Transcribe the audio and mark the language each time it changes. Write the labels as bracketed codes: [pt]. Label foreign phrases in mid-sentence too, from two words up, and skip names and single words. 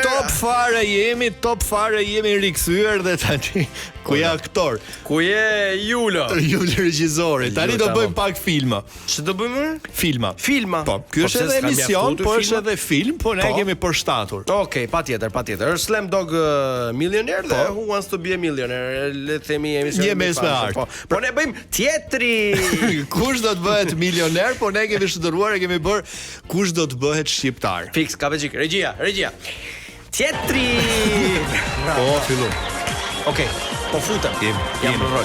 [sq] Top fare jemi rikthyer dhe tani ku je aktor? Ku je Julo? Julo regjizori. Tani do bëjmë pak filma. Ç'do do bëjmë? Filma. Po, ky është edhe emision, po është edhe film, po ne kemi përshtatur. Okej, patjetër. Është Slam Dog Millionaire dhe Who Wants to be a Millionaire. Le të themi emision. Jemes me art. Po ne bëjmë teatri. Kush do të bëhet milioner, po ne kemi shndruar e kemi bër kush do të bëhet shqiptar. Fix, kapëxhik. Regjia. Teatri. Po, fillu. Okej, po futem. Jam në rol.